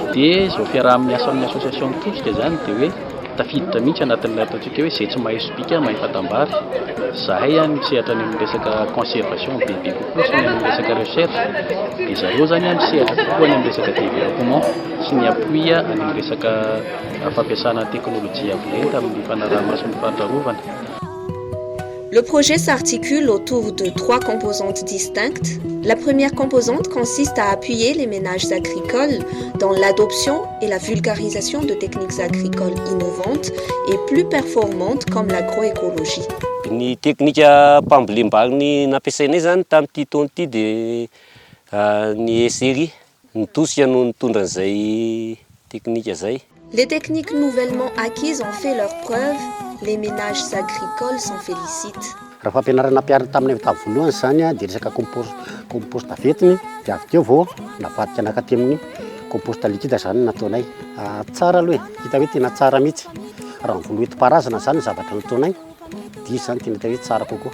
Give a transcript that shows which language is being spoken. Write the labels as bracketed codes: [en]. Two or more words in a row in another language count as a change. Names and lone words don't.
[mg] Dia izao fiaraha-miasa amin'ny association Tosika zany dia hoe tafiditra mihitsy anatin'ilay ataontsika hoe zay tsy mahay sobika mahay fatambary. Zahay misehatra ny amin'ny resaka conservation bebe kokoa sy ny amin'ny resaka recherche. Dia zareo zany misehatra kokoa ny amin'ny resaka développement sy ny appui any amin'ny resaka fampiasana teknolojia avolenta amin'ny fanaraha-mason'ny faritra rovana. [fr] Le projet s'articule autour de 3 composantes distinctes. La première composante consiste à appuyer les ménages agricoles dans l'adoption et la vulgarisation de techniques agricoles innovantes et plus performantes comme l'agroécologie. [mg] Ny teknika mpambolem-bary nampiasainay zany tamin'ity taona ity dia ny esery ny tosika no nitondra an'izay teknika zay. [fr] Les techniques nouvellement acquises ont fait leur preuve. Les ménages agricoles s'en félicitent. [mg] Raha fampianarana mpiarana tamin'ny tavy voalohany zany dia resaka compost vetiny dia avy teo vao navadika anakaty amin'ny [fr] compost liquide [mg] zany nataonay. Tsara aloha hita hoe tena tsara mihitsy. Raha volo enti-paharazana zany zavatra nataonay dia zany tena hoe tsara kokoa.